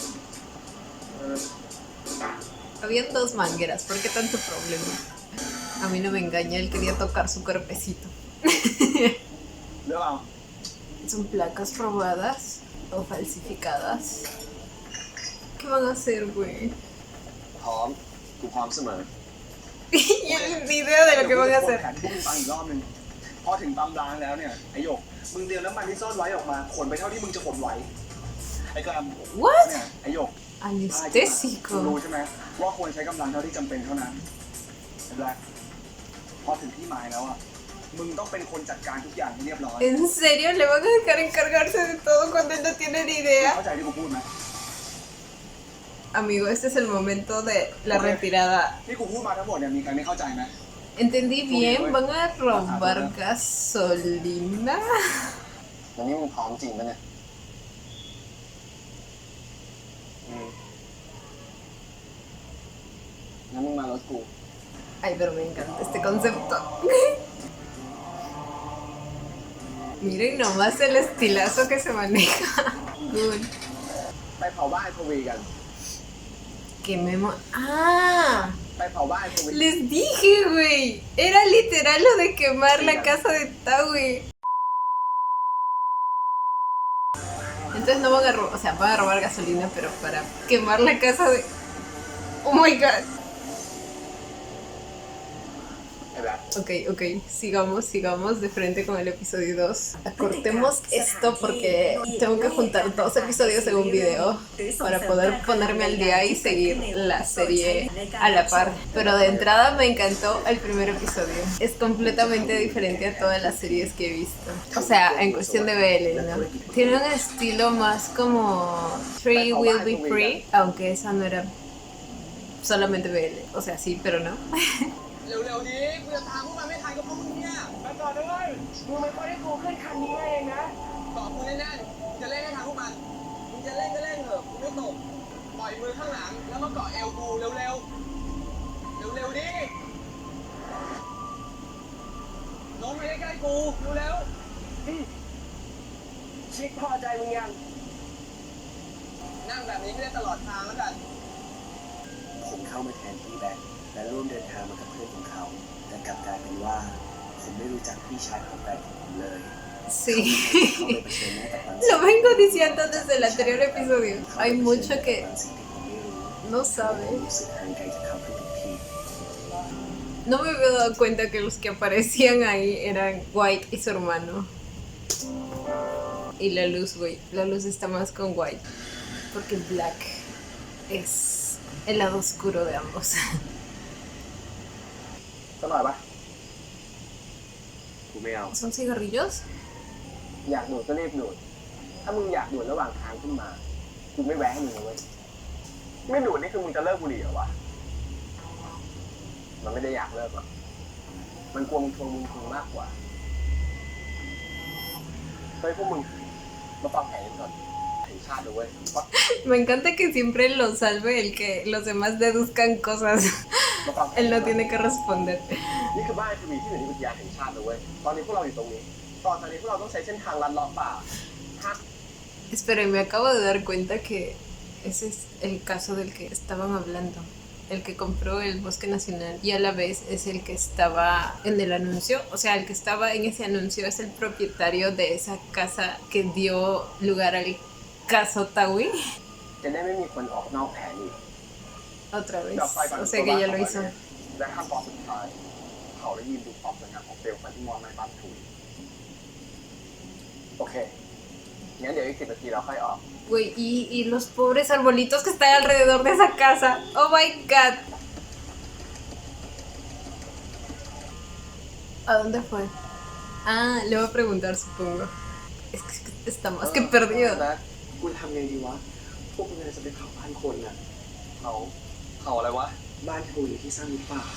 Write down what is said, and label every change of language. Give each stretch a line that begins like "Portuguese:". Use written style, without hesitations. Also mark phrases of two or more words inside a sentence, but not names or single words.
Spanish: Habían dos mangueras, ¿por qué tanto problema? A mí no me engaña, él quería tocar su cuerpecito. ¿Son placas robadas o falsificadas? ¿Qué van a hacer, güey?
Thai: พร้อม กูพร้อมเสมอ
Spanish: Ya ni idea de lo que van a
Thai: แผ
Spanish: hacer.
Thai: นที่มึงฟังอีกรอบนึงพอถึงปั๊มร้างแล้วเนี่ยไอหยกมึงเตรียมน้ำมันที่ซ่อนไว้ออกมาขนไปเท่าที่มึงจะขนไหวไอ้กำ
English: What?
Thai: เนี่ยไอหยก
Spanish: Anestésico.
Thai: รู้ใช่ไหมว่าควรใช้กำลังเท่าที่จำเป็นเท่านั้นไอ้แบล็คพอถึงที่หมายแล้วอ่ะมึงต้องเป็นคนจัดการทุกอย่างให้เรียบร้อย
Spanish: ¿En serio le van a dejar encargarse de todo cuando él no tiene ni idea?
Thai: เข้าใจที่กูพูดไหม
Spanish: Amigo, este es el momento de la retirada.
Thai: ที่กูพูดมาทั้งหมดเนี่ยมีใครไม่เข้าใจไหม
Spanish: ¿Entendí bien? ¿Van a robar gasolina?
Thai: วันนี้มึงพร้อมจริงปะเนี่ย งั้นมึงมารถกู
Spanish: Ay, pero me encanta este concepto. Miren nomás el estilazo que se maneja.
English: Good.
Thai: ไปเผาบ้านทวีกัน
Spanish: Que memo. ¡Ah!
Thai: ไปเผาบ้านทวี
Spanish: Les dije, güey. Era literal lo de quemar la casa de Tawi. Entonces no van a robar, o sea, van a robar gasolina, pero para quemar la casa de...
English: Oh my god.
Thai: ไอ้แบบ
Spanish: Ok, sigamos de frente con el episodio 2. Cortemos esto porque tengo que juntar 2 episodios en un video para poder ponerme al día y seguir la serie a la par. Pero de entrada me encantó el primer episodio. Es completamente diferente a todas las series que he visto. O sea, en cuestión de BL, ¿no? Tiene un estilo más como Free Will Be Free, aunque esa no era solamente BL. O sea, sí, pero no.
Thai: เร็วๆดิกูจะตามพวกมันไม่ทันก็เพราะมึงเนี่ยมาต่อด้วยมึงไม่ค่อยได้กูขึ้นคันนี้เองนะต่อกูแน่ๆจะเล่นให้ทันพวกมันมึงจะเล่นก็เล่นเถอะกูไม่ตกปล่อยมือข้างหลังแล้วมาเกาะเอวกูเร็วๆเร็วๆดิลงมาใกล้ๆกูเร็วๆชิคพอใจมึงยังนั่งแบบนี้ไม่ได้ตลอดทางแล้วกัน ผมเข้ามาแทนที่แบ็คและร่วมเดินทางมากับเพื่อนของเขา แต่กลับกลายเป็นว่า ผมไม่รู้จักพี่ชายของแบ็คของผมเลย
Spanish: Sí.
Thai: เขาเลยเผชิญหน้ากับความ
Spanish: Lo vengo diciendo desde el anterior episodio. Hay mucho que
Thai: สิ่งที่ผมไม่รู้
Spanish: no
Thai: ผม
Spanish: sabe.
Thai: รู้สึกห่างไกลจากเขาทุกที
Spanish: No me había dado cuenta que los que aparecían ahí eran White y su hermano. Y la luz, güey. La luz está más con White. Porque Black es el lado oscuro de ambos.
Thai: สักหน่อยปะ กูไม่เอา
Spanish: ¿Son cigarrillos?
Thai: อยากดูดก็รีบดูด ถ้ามึงอยากดูดระหว่างทางขึ้นมา กูไม่แวะให้มึงเลยเว้ย ไม่ดูดนี่คือมึงจะเลิกบุหรี่เหรอวะ มันไม่ได้อยากเลิกหรอก มันกลัวมึงทวงมึงคืนมากกว่า เฮ้ยพวกมึงมาฟังแผนกันก่อนถึงชาติเลยเว้ย
Spanish: Me encanta que siempre lo salve el que los demás deduzcan cosas.
Thai: มาฟังแผน
Spanish: Él no tiene que responder. นี่คือบ้านทวีที่อยู่ในอุทยานแห่งชาติเลยเว้ย ตอนนี้พวกเราอยู่ตรงนี้ ตอนนี้พวกเราต้องใช้เส้นทางลัดเลาะป่า Espera, me acabo de dar cuenta que ese es el caso del que estaban hablando. El que compró el Bosque Nacional y a la vez es el que estaba en el anuncio. O sea, el que estaba en ese anuncio es el propietario de esa casa que dio lugar al caso Tawi.
Thai: จะได้ไม่มีคนออกนอกแผนอีก
Spanish: Otra vez.
Thai: ดับไฟก่อน
Spanish: O sea que ya lo hizo.
Thai: และขั้นตอนสุดท้าย เขาได้ยินดูความสวยงามของเปลวไฟที่มอดในบ้านทุยโอเค งั้นเดี๋ยวอีก10 นาทีเราค่อยออก
Spanish: Güey, y los pobres arbolitos que están alrededor de esa casa.
English: Oh my god.
Spanish: ¿A dónde fue? Ah, le voy a preguntar, supongo. Es que está más que perdido.
Thai: นะกูทำไงดีวะ พวกมึงจะไปเผาบ้านคนน่ะเผาอะไรวะ บ้านทูอยู่ที่สร้างหรือเปล่า